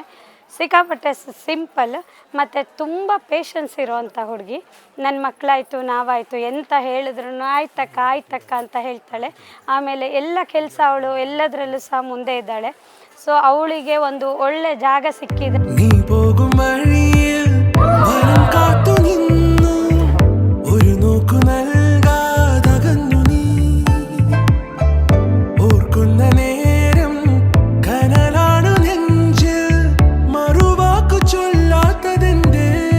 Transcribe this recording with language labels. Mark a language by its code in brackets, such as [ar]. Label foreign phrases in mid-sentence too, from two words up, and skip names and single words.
[kn] ಸಿಕ್ಕಾಪಟ್ಟೆ ಸಿಂಪಲ್ ಮತ್ತು ತುಂಬ ಪೇಷನ್ಸ್ ಇರೋವಂಥ ಹುಡುಗಿ. ನನ್ನ ಮಕ್ಕಳಾಯಿತು ನಾವಾಯಿತು ಎಂತ ಹೇಳಿದ್ರು ಆಯ್ತಕ್ಕ ಅಂತ ಹೇಳ್ತಾಳೆ. ಆಮೇಲೆ ಎಲ್ಲ ಕೆಲಸ ಅವಳು ಎಲ್ಲದರಲ್ಲೂ ಸಹ ಮುಂದೆ ಇದ್ದಾಳೆ. ಸೊ ಅವಳಿಗೆ ಒಂದು ಒಳ್ಳೆ ಜಾಗ ಸಿಕ್ಕಿದೆ. [ml] നീ പോകും വഴിയിൽ വനം കാത്തു നിന്നു, ഒരു നോക്കു നൽകാതകന്നു നീ. ഓർക്കുന്ന നേരം കനലാണു നെഞ്ചിൽ, മറുവാക്കു ചൊല്ലാത്തതെന്തേ.